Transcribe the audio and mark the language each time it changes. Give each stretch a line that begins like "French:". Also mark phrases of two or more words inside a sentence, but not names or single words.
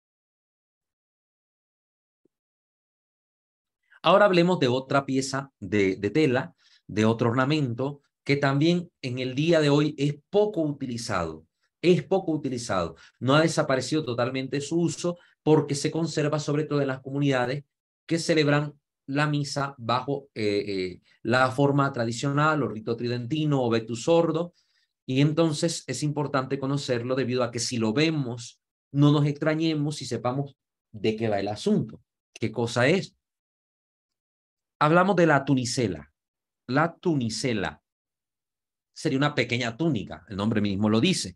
Spanish: Ahora hablemos de otra pieza de tela, de otro ornamento, que también en el día de hoy es poco utilizado. Es poco utilizado. No ha desaparecido totalmente su uso porque se conserva sobre todo en las comunidades que celebran la misa bajo la forma tradicional o rito tridentino o
Latin: vetus ordo,
Spanish: y entonces es importante conocerlo debido a que si lo vemos no nos extrañemos y sepamos de qué va el asunto, qué cosa es. Hablamos de la tunicela. La tunicela sería una pequeña túnica, el nombre mismo lo dice.